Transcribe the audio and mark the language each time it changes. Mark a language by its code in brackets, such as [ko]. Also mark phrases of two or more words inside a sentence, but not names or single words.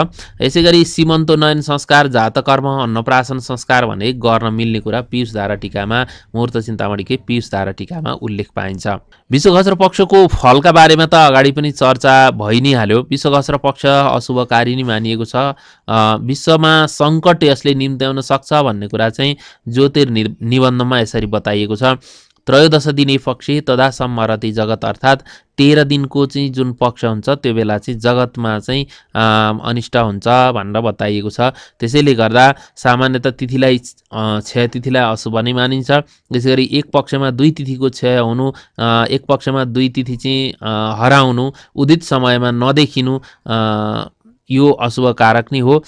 [ne] यसै गरी सीमन्तोन्नयन संस्कार, जातकर्म, अन्नप्राशन संस्कार भने गर्न मिल्ने कुरा पीयूषधारा टीकामा, मुहूर्त चिन्तामणिकै पीयूषधारा टीकामा उल्लेख पाइन्छ। विश्वघस्र पक्षको फलका बारेमा त अगाडि पनि चर्चा भइ नै हाल्यो। विश्वघस्र पक्ष अशुभकारी नै मानिएको छ। विश्वमा सङ्कट यसले निम्त्याउन सक्छ भन्ने कुरा चाहिँ ज्योतिर्निबन्धमा यसरी बताइएको छ। [sa] त्रयोदश दिने पक्षे तदा सम्मरति जगत, [ne] अर्थात् 13 दिनको चाहिँ जुन पक्ष हुन्छ त्यो बेला चाहिँ जगतमा चाहिँ अनिष्ट हुन्छ भनेर बताइएको छ। त्यसैले गर्दा सामान्यतः तिथिलाई क्षय तिथिलाई अशुभ नै मानिन्छ। त्यसै गरी एक पक्षमा 2 तिथिको क्षय हुनु, एक पक्षमा 2 तिथि चाहिँ हराउनु, उदित समयमा नदेखिनु यो अशुभ कारक नै हो।